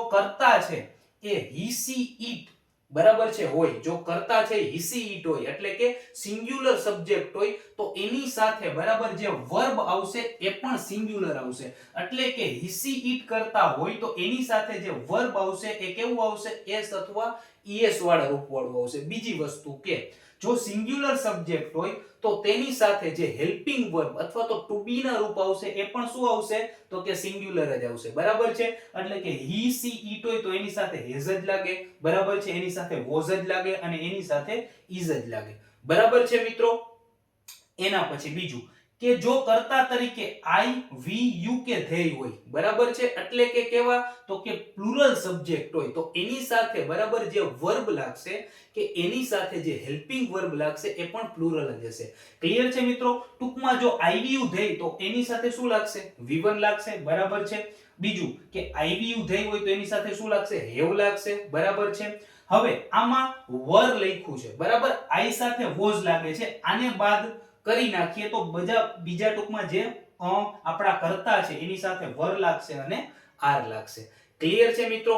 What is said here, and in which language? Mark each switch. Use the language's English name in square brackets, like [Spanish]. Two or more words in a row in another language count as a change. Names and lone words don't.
[Gujarati] કર્તા છે એ [English] he she it [Gujarati] બરાબર છે હોય, જો કર્તા છે [English] he she it [Gujarati] હોય એટલે કે [English] singular subject [Gujarati] હોય તો એની સાથે બરાબર જે વર્બ આવશે એ પણ સિંગ્યુલર આવશે, એટલે કે [English] he she it [Gujarati] કરતા હોય તો એની સાથે જે વર્બ આવશે એ કેવું આવશે, s અથવા es વાળા રૂપવાળું આવશે. બીજી વસ્તુ કે જો [English] singular subject [Gujarati] હોય તો તેની સાથે જે [English] helping verb [Gujarati] અથવા તો [English] to be [Gujarati] ના રૂપ આવશે એ પણ શું આવશે તો કે સિંગ્યુલર જ આવશે. બરાબર છે, એટલે કે [English] he she it [Gujarati] હોય તો એની સાથે has જ લાગે, બરાબર છે, એની સાથે was જ લાગે અને એની સાથે is જ લાગે. બરાબર છે મિત્રો. એના પછી બીજું કે જો કર્તા તરીકે [English] I, we, you [Gujarati] કે they હોય, બરાબર છે, એટલે કે કેવા તો કે [English] plural subject [Gujarati] હોય તો એની સાથે બરાબર જે વર્બ લાગશે કે એની સાથે જે [English] helping verb [Gujarati] લાગશે એ પણ પ્લુરલ જ હશે. ક્લિયર છે મિત્રો. ટૂંકમાં જો [English] I, we, you, they [Gujarati] તો એની સાથે શું લાગશે, V1 લાગશે, બરાબર છે. બીજું કે [English] I, we, you, they [Gujarati] હોય તો એની સાથે શું લાગશે, have લાગશે, બરાબર છે. હવે આમાં were લખ્યું છે, બરાબર, I સાથે was લાગે છે, આને બાદ કરી નાખીએ તો બીજા ટૂંકમાં જે આપણા કર્તા છે એની સાથે વર લાગશે અને આર લાગશે. ક્લિયર છે મિત્રો.